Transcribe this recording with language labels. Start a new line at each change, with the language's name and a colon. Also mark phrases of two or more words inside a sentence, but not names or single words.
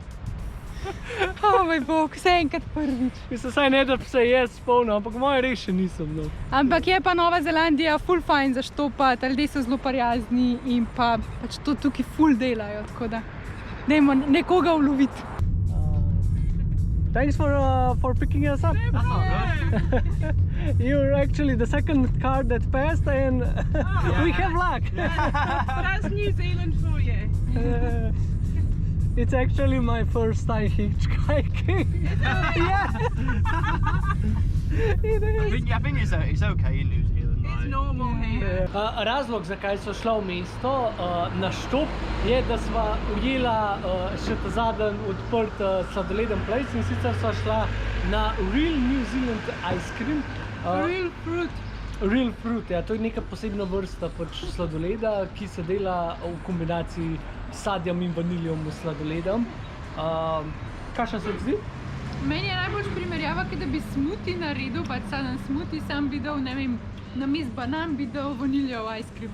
Slovenian: O moj bog, vse enkrat prvič. mislim, saj ne da bi se jaz spomnil, ampak moje res še nisem. No. Ampak je pa Nova Zelandija ful fajn za štopati, ljudje so zelo prijazni in pa pač to tukaj ful delajo, tako da. Dajmo nekoga uloviti.
English: Thanks for picking us up. You're actually the second car that passed, and we have luck. But that's New Zealand for you. It's actually my first time hitchhiking. Yeah. It is. I think it's okay in New Zealand. It's normal here.
Slovenian: Razlog, zakaj so šla v mesto na štop, je, da sva ujela še ta zadnji odprt sladoleden place in sicer sva šla na Real New Zealand Ice Cream.
English: Real fruit. Real fruit,
Slovenian: ja, to je neka posebna vrsta sladoleda, ki se dela v kombinaciji s sadjem in vaniljom v sladoledem. Kakšna se ti zdi? Meni je najbolj primerjava, da bi smuti naredil, pač sadem smuti, sam bi dal, ne vem, na mis banan bi dal vaniljev
English: ice cream.